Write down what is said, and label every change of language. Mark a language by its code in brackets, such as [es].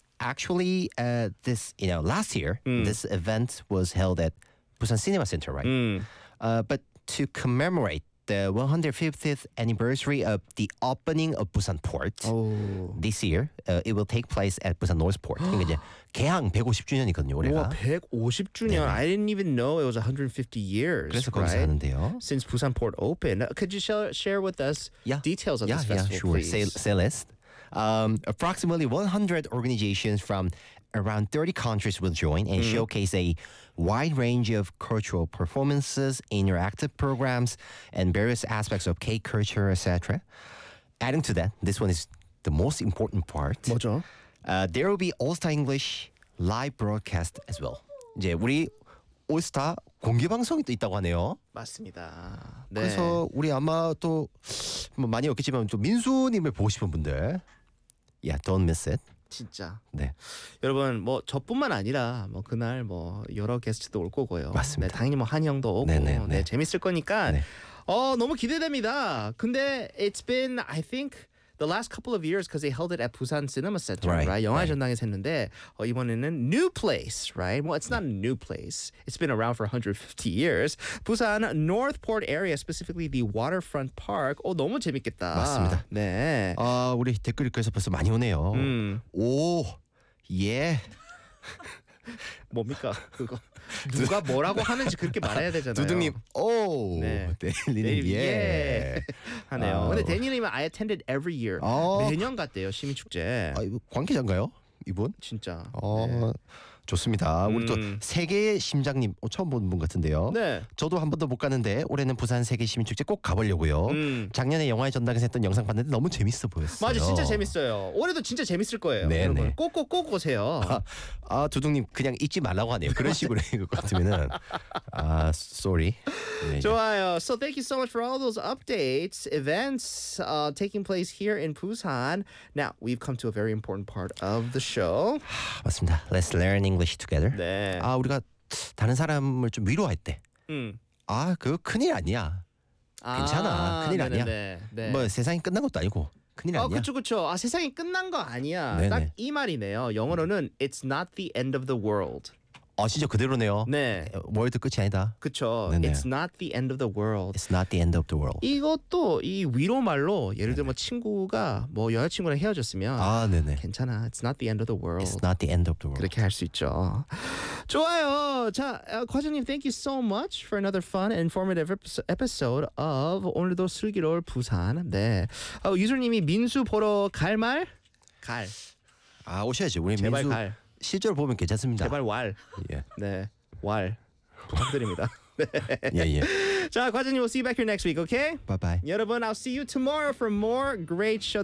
[en] Actually, this, you know, last year, this event was held at Busan Cinema Center, right? But to commemorate the 150th anniversary of the opening of Busan Port, this year, it will take place at Busan North Port. [ko] 개항 150주년이거든요, 올해가. 150주년. [en] 네. I didn't even know it was 150 years. [ko] 그래서 거기서 [en] right? [ko] 하는데요. [en] Since Busan Port opened. Could you share with us details of this festival, sure. please? Say list. Approximately 100 organizations from around 30 countries will join and showcase a wide range of cultural performances, interactive programs, and various aspects of K-culture, etc. Adding to that, this one is the most important part. [ko] 뭐죠? [en] There will be All-Star English live broadcast as well. [ko] 이제 우리 올스타 공개 방송이 또 있다고 하네요. 맞습니다. 네. 그래서 우리 아마 또 뭐 많이 없겠지만 또 민수님을 보고 싶은 분들. [en] Yeah, don't miss it. [ko] 진짜. 네. 여러분, 뭐 저뿐만 아니라 뭐 그날 뭐 여러 게스트도 올 거고요. 맞습니다. 네, 당연히 뭐 한이 형도 오고. 네네네. 네, 재밌을 거니까. 네. 너무 기대됩니다. 근데 [en] it's been I think the last couple of years because they held it at Busan Cinema Center, right? right? [ko] 영화 전당에서 했는데 이번에는 [en] new place, right? Well, it's not a new place. It's been around for 150 years. Busan North Port area, specifically the Waterfront Park. [ko] 너무 재밌겠다. 맞습니다. 네. 우리 댓글에서 벌써 많이 오네요. 오, 예. 뭡니까 그거? 누가 뭐라고 하는지 그렇게 말해야 되잖아요. 두둥님, 오, 데니님, 예, 하네요. 근데 데니님은 [en] I attended every year. [ko] 매년 갔대요 시민축제. 관계자인가요 이분? 진짜. 좋습니다. 우리 또 세계의 심장님 처음 보는 분 같은데요. 네. 저도 한 번도 못 갔는데 올해는 부산 세계시민축제 꼭 가보려고요. 작년에 영화의 전당에서 했던 영상 봤는데 너무 재밌어 보였어요. 맞아, 진짜 재밌어요. 올해도 진짜 재밌을 거예요. 네네. 여러분 꼭 오세요. 두둥님 그냥 잊지 말라고 하네요. 그런 식으로 읽을 것 같으면은 [en] sorry. [ko] 네. 좋아요. [en] So thank you so much for all those updates, events taking place here in Busan. Now we've come to a very important part of the show. [ko] 맞습니다. [en] Let's learn English together. [ko] 네. 우리가 다른 사람을 좀 위로할 때. 그거 큰일 아니야. 괜찮아. 큰일 아니야. 네. 뭐 세상이 끝난 것도 아니고. 큰일 아니야. 그쵸. 세상이 끝난 거 아니야. 네네. 딱 이 말이네요. 영어로는 [en] It's not the end of the world. [ko] 진짜 그대로네요. 네. 월드 끝이 아니다. [en] 그쵸. It's not the end of the world. It's not the end of the world. [ko] 이것도 이 위로 말로 예를 들면 친구가 뭐 여자친구랑 헤어졌으면 네네. 괜찮아. [en] It's not the end of the world. It's not the end of the world. [ko] 그렇게 할 수 있죠. 좋아요. 자, 과장님, [en] thank you so much for another fun and informative episode of 오늘도 슬기로울 부산. 네. [ko] 유저님이 민수 보러 갈 말? 갈. 오셔야지. 우리 제발 민수. 갈. 실제로 보면 괜찮습니다. 제발 왈. 예. 네. 왈. 부탁드립니다. 예, 예. [en] 자, 과장님, we'll see you back here next week, okay? Bye-bye. [ko] 여러분, [en] I'll see you tomorrow for more great show.